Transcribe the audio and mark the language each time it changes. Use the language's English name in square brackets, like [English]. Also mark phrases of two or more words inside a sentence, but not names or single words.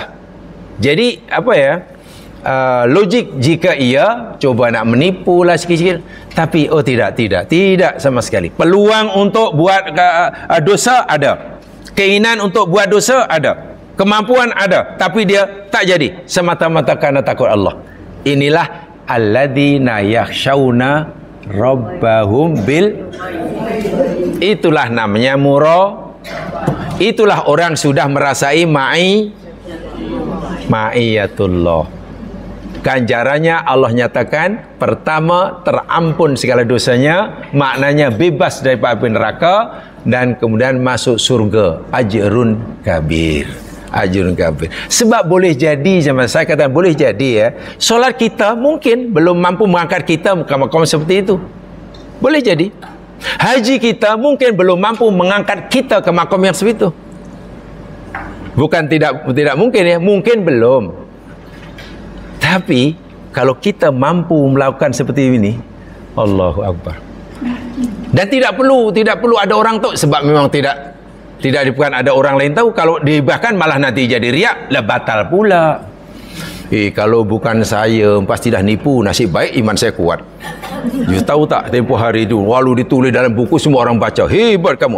[Malay] Jadi apa ya, logik jika ia coba nak menipu lah sikit-sikit, tapi oh tidak sama sekali. Peluang untuk buat dosa ada, keinginan untuk buat dosa ada, kemampuan ada, tapi dia tak jadi semata-mata karena takut Allah. [Arabic] Inilah الذين يخشون ربهم بال, [Malay] itulah namanya mura. Itulah orang sudah merasai ma'iyatullah. Ganjarannya Allah nyatakan, pertama terampun segala dosanya, maknanya bebas daripada api neraka, dan kemudian masuk surga, [Arabic] أجر كبير. أجر كبير. [Malay] Sebab boleh jadi, saya kata boleh jadi ya, solat kita mungkin belum mampu mengangkat kita ke makam seperti itu. Boleh jadi. Haji kita mungkin belum mampu mengangkat kita ke makam yang seperti itu. Bukan tidak mungkin ya, mungkin belum. Tapi kalau kita mampu melakukan seperti ini, [Arabic] الله أكبر. [Malay] Dan tidak perlu ada orang tahu, sebab memang tidak bukan ada orang lain tahu. Kalau dihibahkan malah nanti jadi riak, lah batal pula. Kalau bukan saya pasti dah nipu, nasib baik iman saya kuat. You tahu tak tempoh hari itu, walau ditulis dalam buku semua orang baca, hebat kamu.